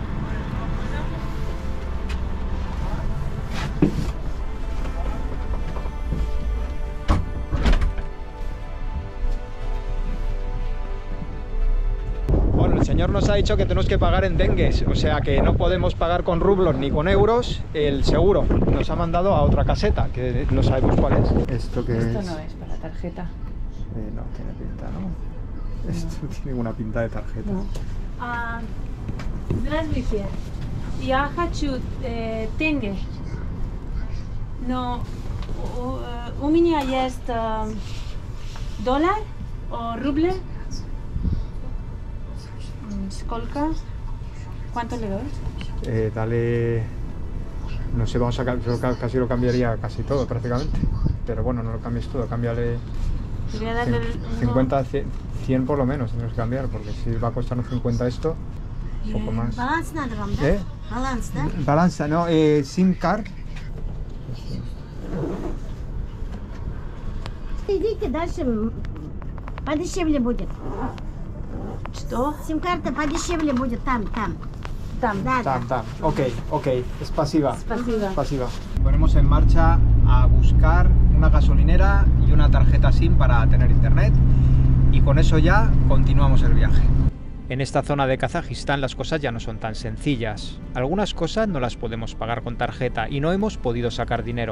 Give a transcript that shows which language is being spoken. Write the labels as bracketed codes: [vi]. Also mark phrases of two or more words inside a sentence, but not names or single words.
[es] Bueno, el señor nos ha dicho que tenemos que pagar en dengues, o sea que no podemos pagar con rublos ni con euros el seguro. Nos ha mandado a otra caseta, que no sabemos cuál es. ¿Esto qué Esto no es para tarjeta. No, tiene pinta, ¿no? Esto no tiene ninguna pinta de tarjeta. No. [ru] Здравствуйте. Я хочу тенге. Но у меня есть доллар [es] o ruble. [ru] ¿Сколько? [es] ¿Cuánto le doy? Dale, no sé, vamos a yo casi lo cambiaría casi todo prácticamente, pero bueno, no lo cambies todo, cámbiale Le voy a darle 50, 100 por lo menos tenemos que cambiar, porque si va a costarnos 50 esto, un poco más. [ru] Баланс надо вам, да? Баланс, да? [es] Balanza, no, [en] SIM card. [ru] Идите дальше, подешевле будет. Что? Сим-карта подешевле будет там. Там. Да, да. [es] Tam. Ok, es pasiva. Pasiva. Pasiva. Ponemos en marcha a buscar una gasolinera y una tarjeta SIM para tener internet, y con eso ya continuamos el viaje. En esta zona de Kazajistán las cosas ya no son tan sencillas. Algunas cosas no las podemos pagar con tarjeta y no hemos podido sacar dinero.